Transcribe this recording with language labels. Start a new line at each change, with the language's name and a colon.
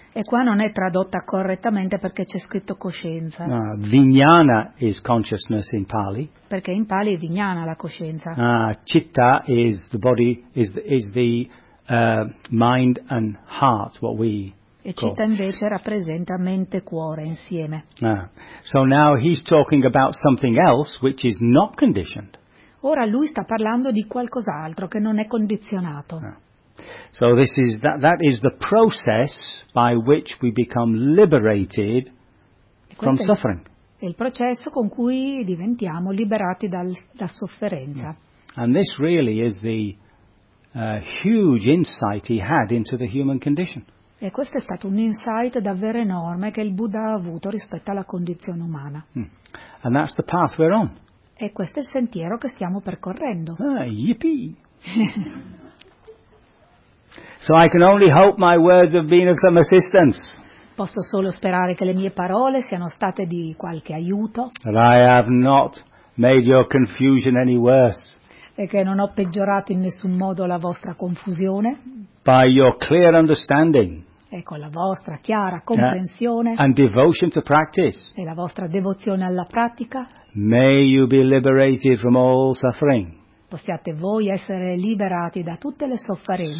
Italian: E qua non è tradotta correttamente perché c'è scritto coscienza.
English: Vijnana is consciousness in Pali.
Italian: Perché in Pali è vijnana la coscienza.
English: Citta is the body, is the mind and heart, what we.
Italian: E citta invece rappresenta mente e cuore insieme.
English: So now he's talking about something else which is not conditioned.
Italian: Ora lui sta parlando di qualcos'altro che non è condizionato.
English: So this is that is the process by which we become liberated from suffering.
Italian: È il processo con cui diventiamo liberati dalla sofferenza.
English: And this really is the huge insight he had into the human condition.
Italian: E questo è stato un insight davvero enorme che il Buddha ha avuto rispetto alla condizione umana.
English: And that's the path we're on.
Italian: E questo è il sentiero che stiamo percorrendo.
English: Yippee! So I can only hope my words have been of some assistance.
Italian: Posso solo sperare che le mie parole siano state di qualche aiuto.
English: And I have not made your confusion any worse.
Italian: E che non ho peggiorato in nessun modo la vostra confusione.
English: By your clear understanding.
Italian: E con la vostra chiara comprensione.
English: And devotion to practice.
Italian: E la vostra devozione alla pratica.
English: May you be liberated from all suffering.
Italian: Possiate voi essere liberati da tutte le sofferenze.